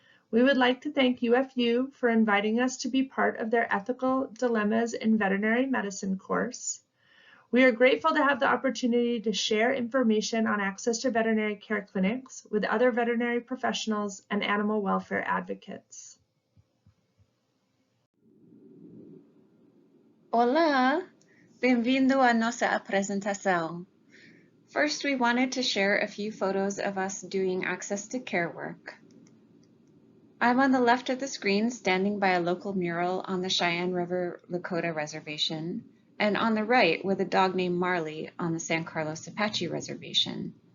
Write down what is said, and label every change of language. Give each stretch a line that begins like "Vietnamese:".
English: We would like to thank UFU for inviting us to be part of their Ethical Dilemmas in Veterinary Medicine course. We are grateful to have the opportunity to share information on access to veterinary care clinics with other veterinary professionals and animal welfare advocates.
Portuguese: Olá, bem-vindo à nossa apresentação.
English: First, we wanted to share a few photos of us doing access to care work. I'm on the left of the screen standing by a local mural on the Cheyenne River Lakota Reservation, and on the right with a dog named Marley on the San Carlos Apache Reservation.